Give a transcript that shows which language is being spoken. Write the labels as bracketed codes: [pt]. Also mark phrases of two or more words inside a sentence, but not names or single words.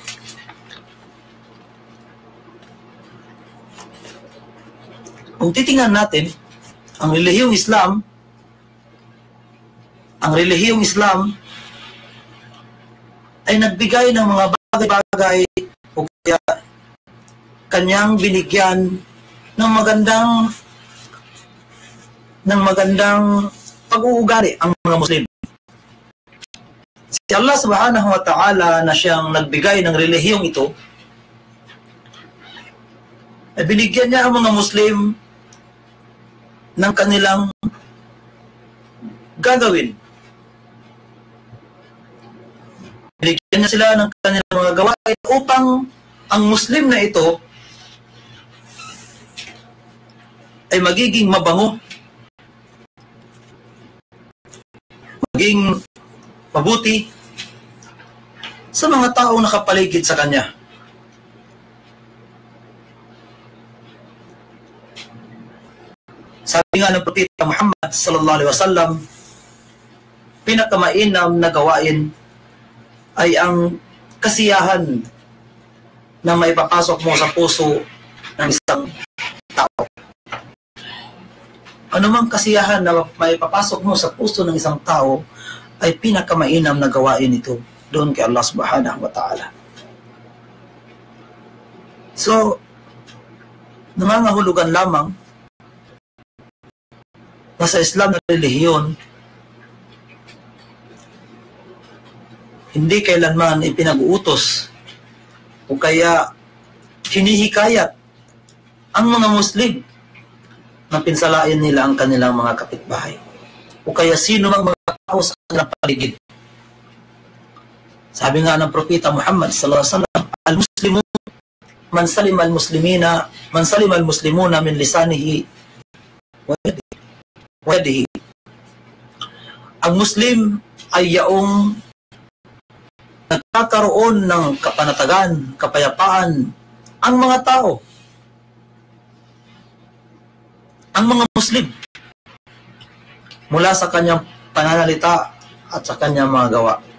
[tl] Kung titingnan natin, ang relihiyong Islam ay nagbigay ng mga bagay-bagay o kaya kanyang binigyan ng magandang pag-uugali ang mga Muslim. Si Allah [ar] سبحانه وتعالى [tl] na siyang nagbigay ng relihiyong ito, ay binigyan niya ang mga Muslim ng kanilang gagawin. Binigyan niya sila ng kanilang mga gawain upang ang Muslim na ito ay magiging mabango, maging mabuti sa mga taong nakapaligid sa kanya. Sabi nga ng Propeta Muhammad [ar] صلى الله عليه وسلم, [tl] pinakamainam na gawain ay ang kasiyahan na maipapasok mo sa puso ng isang tao. Anumang kasiyahan na maipapasok mo sa puso ng isang tao ay pinakamainam na gawain ito doon kay Allah [ar] سبحانه وتعالى. [tl] So, nangangahulugan lamang na sa Islam na relihiyon, hindi kailanman ipinag-uutos o kaya hinihikayat ang mga Muslim na pinsalain nila ang kanilang mga kapitbahay o kaya sino mang mga tao sa kanilang paligid. Sabi nga ng Propeta Muhammad [ar] صلى الله عليه وسلم المسلمون من سلم المسلمون من لسانه ويده. [tl] Ang Muslim ay yaong nagkakaroon ng kapanatagan, kapayapaan ang mga tao, ang mga Muslim, mula sa kanyang pananalita at sa kanyang mga gawa.